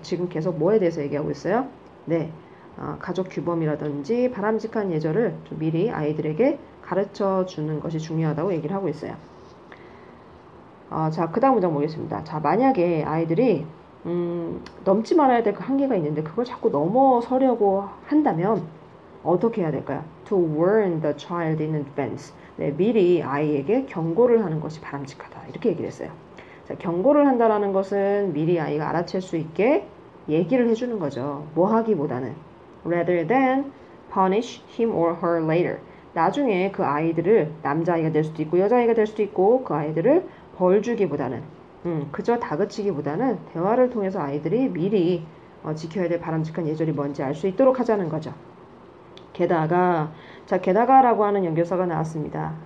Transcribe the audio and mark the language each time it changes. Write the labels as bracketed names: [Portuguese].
[Korean] 지금 계속 뭐에 대해서 얘기하고 있어요? 네, 가족 규범이라든지 바람직한 예절을 좀 미리 아이들에게 가르쳐 주는 것이 중요하다고 얘기를 하고 있어요. 자, 그 다음 문장 보겠습니다. 자, 만약에 아이들이 넘지 말아야 될 그 한계가 있는데 그걸 자꾸 넘어서려고 한다면 어떻게 해야 될까요? [English] To warn the child in advance. [Korean] 네, 미리 아이에게 경고를 하는 것이 바람직하다. 이렇게 얘기를 했어요. 자, 경고를 한다는 것은 미리 아이가 알아챌 수 있게 얘기를 해주는 거죠. 뭐 하기보다는 [English] rather than punish him or her later. [Korean] 나중에 그 아이들을 남자아이가 될 수도 있고 여자아이가 될 수도 있고 그 아이들을 벌 주기보다는 그저 다그치기보다는 대화를 통해서 아이들이 미리 지켜야 될 바람직한 예절이 뭔지 알 수 있도록 하자는 거죠. 게다가 자, 게다가라고 하는 연결사가 나왔습니다.